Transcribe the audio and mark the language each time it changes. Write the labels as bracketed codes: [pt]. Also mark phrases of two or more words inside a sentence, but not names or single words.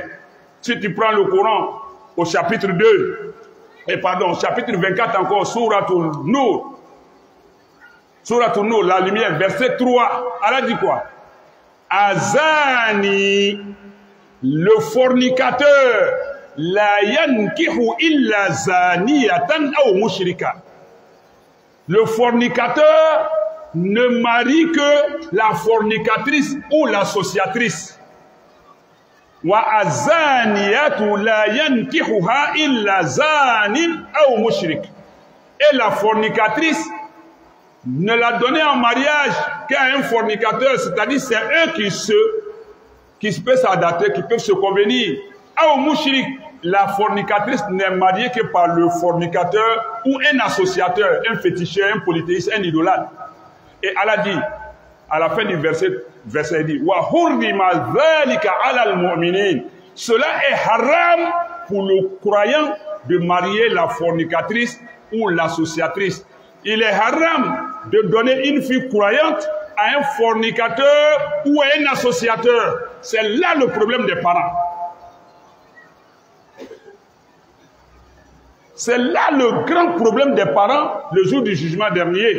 [fr] Si tu prends le Coran au chapitre 2, chapitre 24 encore, Sourate An-Nur. Sourate An-Nur, la lumière, verset 3. Allah dit quoi? Azani, le fornicateur, [ar] لا ينكح إلا زانية أو مشركة. [fr] Le fornicateur ne marie que la fornicatrice ou l'associatrice. [ar] والزانية لا ينكحها إلا زان أو مشرك. [fr] Et la fornicatrice ne la donner en mariage qu'à un fornicateur, c'est-à-dire c'est eux qui peuvent s'adapter, qui peuvent se convenir. Au mouchrik, la fornicatrice n'est mariée que par le fornicateur ou un associateur, un féticheur, un polythéiste, un idolâtre. Et Allah dit, à la fin du verset il dit, [ar] وحرم ذلك على المؤمنين. [fr] Cela est haram pour le croyant de marier la fornicatrice ou l'associatrice. Il est haram de donner une fille croyante à un fornicateur ou à un associateur. C'est là le problème des parents. C'est là le grand problème des parents le jour du jugement dernier.